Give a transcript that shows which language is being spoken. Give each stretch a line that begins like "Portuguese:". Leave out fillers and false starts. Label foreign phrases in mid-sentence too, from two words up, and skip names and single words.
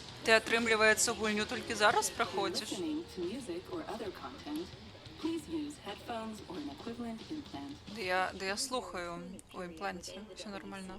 Belarusian: Ты, атрымліваецца, гульню толькі зараз праходзіш?
English: Listening to music or other content, please use headphones or an equivalent implant.
Ukrainian: Да я слухаю у імпланті, все нормально.